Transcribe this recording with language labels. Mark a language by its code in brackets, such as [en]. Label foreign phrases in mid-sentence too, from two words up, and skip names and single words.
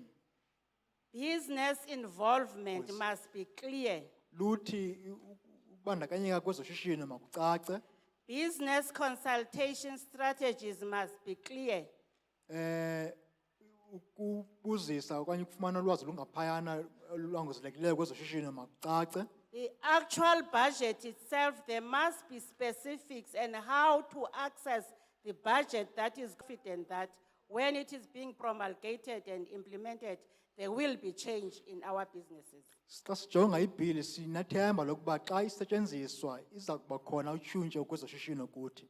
[en] business involvement must be clear. [xh] Luthi ukubandakanyeka kwezoshishino makucace. [en] Business consultation strategies must be clear. [xh] Ukubuzisa okanye ukufumana ulwazi lungaphayana olwangezelelekileyo kwezoshishino makucace. [en] The actual budget itself, there must be specifics and how to access the budget that is confident that when it is being promulgated and implemented, there will be change in our businesses. [xh] Xa sijonga ibhili sinathemba lokuba xa isetyenziswa iza kuba khona utshintsho kwezoshishino kuthi.